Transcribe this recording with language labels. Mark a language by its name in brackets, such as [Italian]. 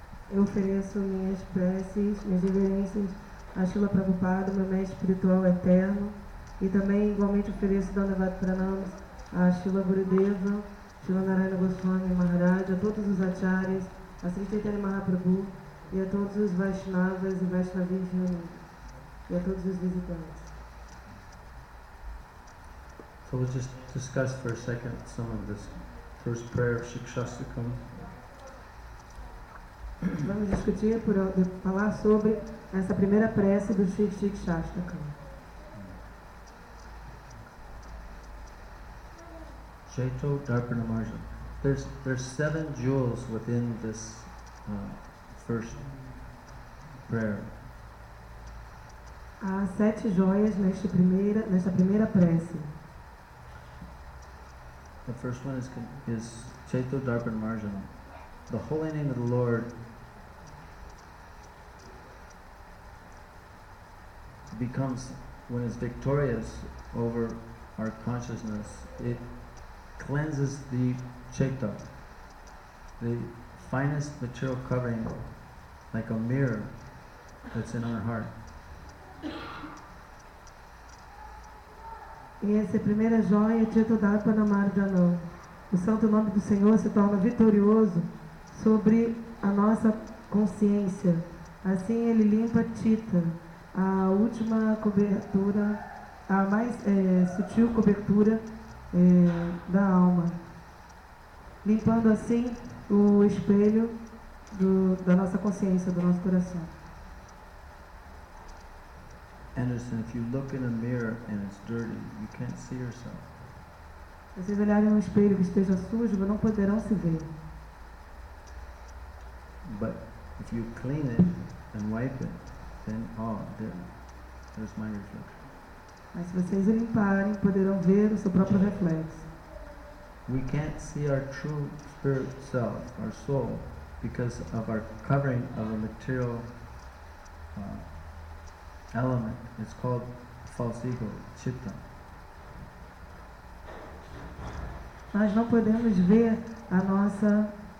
[Portuguese] Eu ofereço minhas preces, minhas reverências a Srila Prabhupada, meu mestre espiritual eterno, e também igualmente ofereço Dandavat Pranams a Srila Gurudeva, Srila Narayana Goswami Maharaj, a todos os acharyas, a Sri Chaitanya Mahaprabhu e a todos os Vaishnavas e Vaishnavis reunidos, e a todos os visitantes. [English] So let's just discuss for a second some of this first prayer of Shikshastakam. [Portuguese] Vamos discutir, falar sobre essa primeira prece do Shikshastakam. [Sanskrit] Chaito Darpanamarja. [English] There's 7 jewels within this first prayer. [Portuguese] Há 7 joias nesta primeira prece. [English] The first one is Chaito Darpanamarjana. The holy name of the Lord becomes, when it's victorious over our consciousness, it cleanses the Chaita, the finest material covering, like a mirror that's in our heart. [Portuguese] E essa primeira joia é Chaito Darpanamarjana. O santo nome do Senhor se torna vitorioso sobre a nossa consciência. Assim ele limpa Chitta, a última cobertura, a mais sutil cobertura da alma, limpando assim o espelho da nossa consciência, do nosso coração. [English] Anderson, if you look in a mirror and it's dirty, you can't see yourself. [Portuguese] Se vocês olharem um espelho que esteja sujo, não poderão se ver. [English] But if you clean it and wipe it, then there's my reflection. [Portuguese] Mas se vocês o limparem, poderão ver o seu próprio reflexo. [English] We can't see our true spirit self, our soul, because of our covering of a material element. It's called false ego, chitta. [Portuguese] Nós não podemos ver a nossa